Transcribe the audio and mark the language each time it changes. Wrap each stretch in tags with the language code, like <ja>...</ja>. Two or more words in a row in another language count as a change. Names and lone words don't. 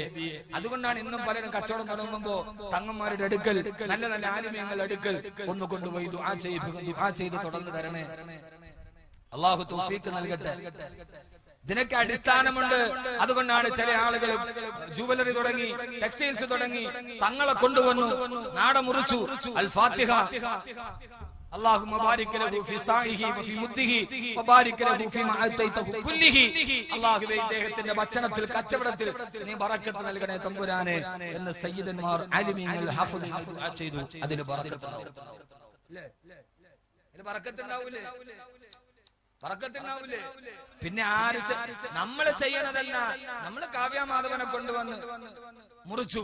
<ml>അതുകൊണ്ടാണ് ഇന്നും പലരും കച്ചവടം തുടങ്ങുമ്പോ തങ്ങന്മാരുടെ അടുക്കൽ, നല്ല നല്ല ആലിമീങ്ങളുടെ അടുക്കൽ ഒന്ന് കൊണ്ടുപോയി ദുആ ചെയ്ത് തുടർന്ന് തരണേ. അല്ലാഹു തൗഫീഖ് നൽകട്ടെ. ഇതിനൊക്കെ അടിസ്ഥാനമുണ്ട്. അതുകൊണ്ടാണ് ചില ആളുകൾ ജുവലറി തുടങ്ങി, ടെക്സ്റ്റൈൽസ് തുടങ്ങി, തങ്ങളെ കൊണ്ടുവന്നു, നാട മുറിച്ചു. അൽ ഫാത്തിഹ,</ml> <ar>اللهم بارك له في سعيه وفي مده وبارك له فيما اعطيته كله.</ar> <ml>അല്ലാഹുവേ ഇദ്ദേഹത്തിന്റെ ഭക്ഷണത്തിൽ കച്ചവടത്തിൽ നീ ബറക്കത്ത് നൽകണേ തമ്പുരാനെ എന്ന് സയ്യിദന്മാർ ആലിമീങ്ങൾ ഹഫ്ളുകൾ ദുആ ചെയ്തു. അതിന് ബറക്കത്തുണ്ടാവും. ഇതിന് ബറക്കത്തുണ്ടാവൂലേ? ബറക്കത്തുണ്ടാവൂലേ? പിന്നെ ആര് നമ്മൾ ചെയ്യണതല്ല, നമ്മൾ കാവ്യമാധവനെ കൊണ്ടുവന്ന് മുറിച്ചു.</ml>